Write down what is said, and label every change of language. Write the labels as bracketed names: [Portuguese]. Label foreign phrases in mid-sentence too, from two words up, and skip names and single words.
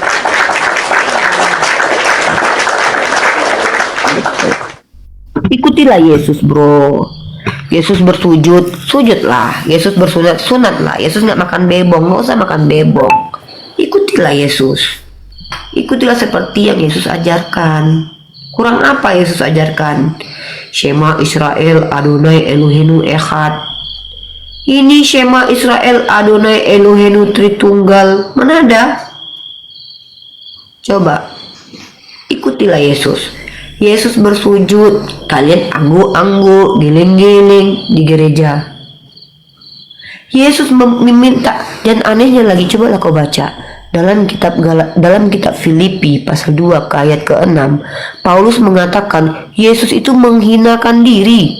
[Indonesian] Ikutilah Yesus, bro. Yesus bersujud, sujudlah. Yesus bersunat, sunatlah. Yesus nggak makan bebong, nggak usah makan bebong. Ikutilah Yesus. Ikutilah seperti yang Yesus ajarkan. Kurang apa Yesus ajarkan? [Hebrew] שמע ישראל אדוני אלוהינו אחד. Ini שמע ישראל אדוני אלוהינו Tritunggal. [Indonesian] Mana ada? Coba ikutilah Yesus. Yesus bersujud, kalian angguk-angguk, giling-giling di gereja. Yesus meminta, dan anehnya lagi, cobalah kau baca dalam kitab Filipi pasal 2 ke ayat ke-6, Paulus mengatakan Yesus itu menghinakan diri.